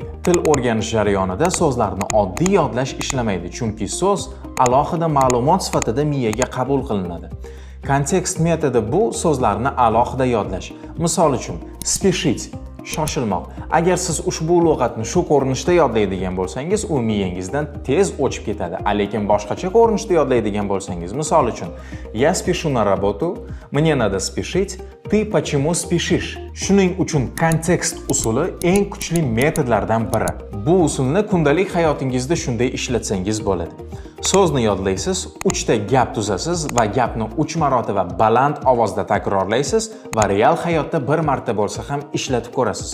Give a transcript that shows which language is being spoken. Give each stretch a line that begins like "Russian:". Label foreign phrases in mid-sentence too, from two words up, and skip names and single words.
Uzbek: Til o'rganish jarayonida so'zlarni oddiy yodlash ishlamaydi, chunki so'z alohida ma'lumot sifatida miyaga qabul qilinadi. Kontekst metodi bu so'zlarni alohida yodlash. Misol uchun, speshit shoshilmoq. Agar siz ushbu lug'atni shu ko'rinishda yodlaydigan bo'lsangiz, u miyangizdan tez o'chib ketadi. Lekin boshqacha ko'rinishda yodlaydigan bo'lsangiz, misol uchun,
Russian: я спешу на работу, мне надо спешить, ты почему спешишь?
Uzbek: Shuning uchun kontekst usuli eng kuchli metodlardan biri. Bu usulni kundalik hayotingizda shunday ishlatsangiz bo'ladi. So'zni yodlaysiz, 3 ta gap tuzasiz va gapni 3 marotaba baland ovozda takrorlaysiz va real hayotda bir marta bo'lsa ham ishlatib ko'rasiz.